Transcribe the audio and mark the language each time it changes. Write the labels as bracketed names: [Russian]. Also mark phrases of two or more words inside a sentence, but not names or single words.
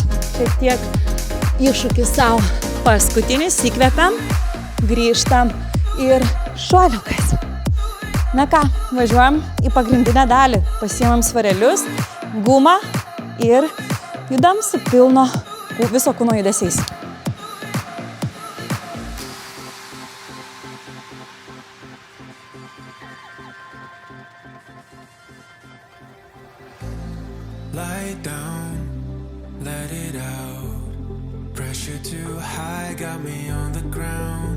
[Lithuanian] Šiek tiek iššūkis savo. Paskutinis, įkvepiam, grįžtam ir šuoliukas. Na ką, važiuojam į pagrindinę dalį. Pasiimam svarelius, gumą ir judam su pilno viso kūno judesiais. [English] Lie down, let it out. Pressure too high, got me on the ground.